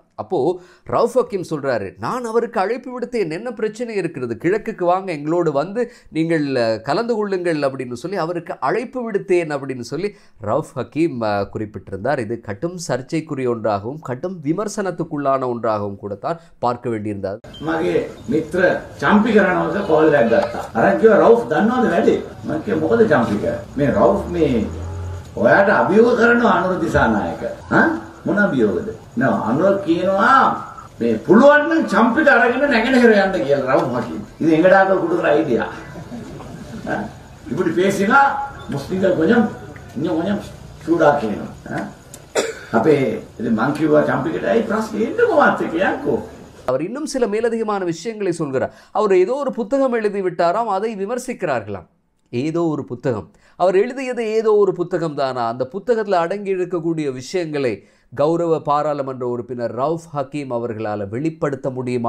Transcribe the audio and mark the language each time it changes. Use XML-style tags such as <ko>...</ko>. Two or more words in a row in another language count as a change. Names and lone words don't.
<ta>அப்போது ரவுஃப் ஹக்கீம் சொல்கிறாரு, நான் அவருக்கு அழைப்பு விடுத்தேன், என்ன பிரச்சனை இருக்கிறது, கிழக்குக்கு வாங்க, எங்களோடு வந்து நீங்கள் கலந்து கொள்ளுங்கள் அப்படின்னு சொல்லி அவருக்கு அழைப்பு விடுத்தேன் அப்படின்னு சொல்லி ரவுஃப் ஹக்கீம் குறிப்பிட்டிருந்தார். இது கடும் சர்ச்சைக்குரிய ஒன்றாகவும் கடும் விமர்சனத்துக்குள்ளான ஒன்றாகவும் கூட தான் பார்க்க வேண்டியிருந்தார்.</ta> <si>මගේ මිත්‍ර චම්පික රණවක කෝල් එකක් ගත්තා. අරන් කිව්වා රවුෆ් දන්නවද වැඩි? මම කිව්වා මොකද චම්පික? මේ රවුෆ් මේ ඔයාට අභියෝග කරනවා අනුර දිසානායක. හා මොන අභියෝගද? නෝ අනුර කියනවා මේ පුළුවන් නම් චම්පික අරගෙන නැගෙනහිර යන්න කියලා රවුෆ් හකීම්.</si> <ta>இது எங்கடாக கொடுக்குற ஐடியா. இப்படி பேசினா முஸ்லிம்கள் கொஞ்சம் சூடா கேணும்.</ta> <si>அப்பே இது மං කිව්වා චම්පිකට ඇයි ප්‍රශ්නේ එන්නකො මාත් එක්ක යන්කෝ.</si> <ta>அவர் இன்னும் சில மேலதிகமான விஷயங்களை சொல்கிறார். அவர் ஏதோ ஒரு புத்தகம் எழுதி விட்டாராம், அதை விமர்சிக்கிறார்களாம். ஏதோ ஒரு புத்தகம், அவர் எழுதியது ஏதோ ஒரு புத்தகம் தானா? அந்த புத்தகத்தில் அடங்கி இருக்கக்கூடிய விஷயங்களை கௌரவ பாராளுமன்ற உறுப்பினர் ரவுஃப் ஹக்கீம் அவர்களால் வெளிப்படுத்த முடியுமா?</ta>